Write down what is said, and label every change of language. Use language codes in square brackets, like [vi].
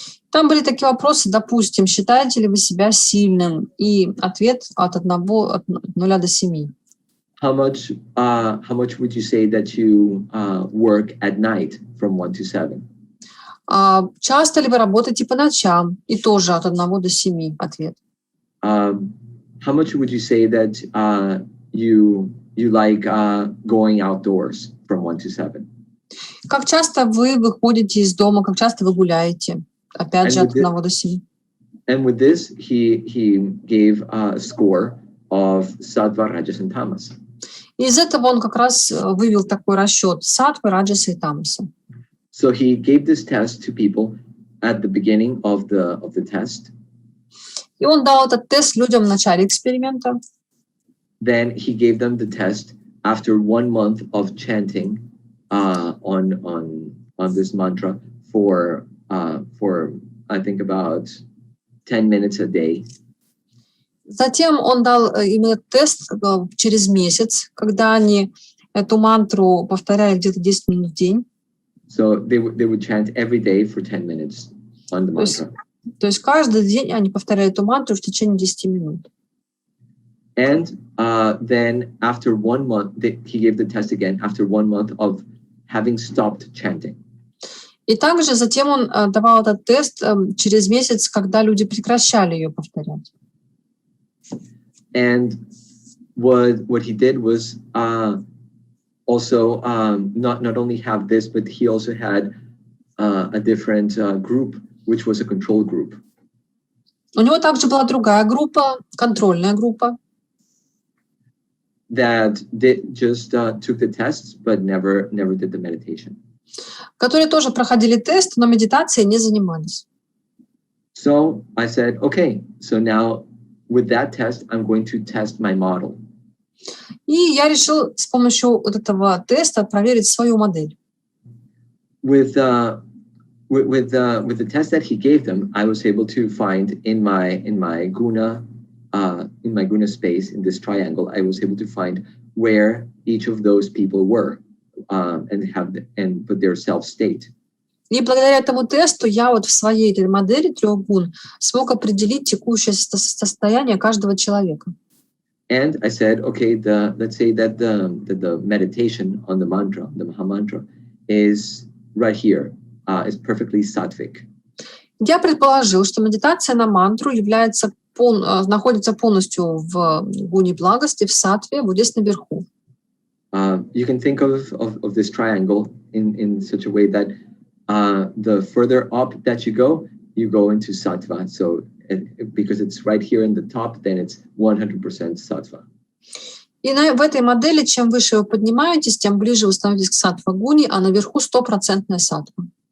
[ru] Там были такие вопросы, допустим, считаете ли вы себя сильным? И ответ от 0 до 7. [en] How much would you say that you work at night from 1 to 7? [ru] Часто ли вы работаете по ночам? И тоже от 1 до 7 ответ. [en] How much would you say that you like going outdoors from 1 to 7? [ru] Как часто вы выходите из дома? Как часто вы гуляете? Опять же, от 1 до 7. [en] And with this, he gave a score of sattva, rajas, and tamas. [ru] И из этого он как раз вывел такой расчет саттвы, раджаса и тамаса. [en] So he gave this test to people at the beginning of the test. [ru] И он дал этот тест людям в начале эксперимента. [en] Then he gave them the test after 1 month of chanting on this mantra for I think about 10 minutes a day. [ru] Затем он дал им этот тест через месяц, когда они эту мантру повторяли где-то 10 минут в день. [en] So they would chant every day for 10 minutes on the mantra. [ru] То есть каждый день они повторяют эту мантру в течение 10 минут. [en] And then after 1 month, he gave the test again after 1 month of having stopped chanting. [ru] И также затем он давал этот тест через месяц, когда люди прекращали ее повторять. [en] And what he did was also not only have this, but he also had a different group, which was a control group. [ru] У него также была другая группа, контрольная группа, [en] that just took the tests, but never did the meditation. [ru] которые тоже проходили тест, но медитацией не занимались. [en] So I said, okay, so now with that test, I'm going to test my model. [ru] И я решил с помощью вот этого теста проверить свою модель. [en] With the test that he gave them, I was able to find in my guna space in this triangle, I was able to find where each of those people were and put their self state. [ru] И благодаря этому тесту я вот в своей этой модели 3 гун смог определить текущее состояние каждого человека. [en] And I said, okay, let's say that the meditation on the mantra, the maha-mantra, is right here, is perfectly sattvic. [ru] Я предположил, что медитация на мантру находится полностью в гуне благости, в саттве, вот здесь наверху. [en] You can think of this triangle in such a way that the further up that you go into sattva. So because it's right here in the top, then it's 100% sattva. [ru] И в этой модели, чем выше вы поднимаетесь, тем ближе вы становитесь к саттва-гуне, а наверху 100% саттва.